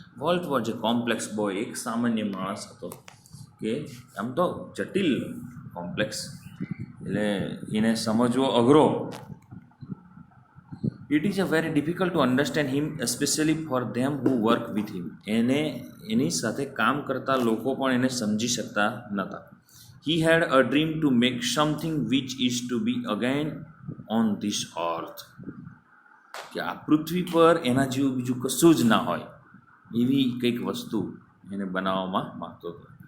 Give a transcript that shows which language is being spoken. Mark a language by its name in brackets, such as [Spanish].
[English] Walt was a complex boy. [Gujarati] એક સામાન્ય માણસ હતો કે આમ તો જટિલ, કોમ્પ્લેક્સ એટલે એને સમજવો અઘરો. [English] It is a very difficult to understand him, especially for them who work with him. [Gujarati] એની સાથે કામ કરતા લોકો પણ એને સમજી શકતા નહોતા. [English] He had a dream to make something which is to be again on this earth. [Gujarati] કે આ પૃથ્વી પર એના જેવું બીજું કશું જ ના હોય એવી કંઈક વસ્તુ એને બનાવવામાં માગતો હતો.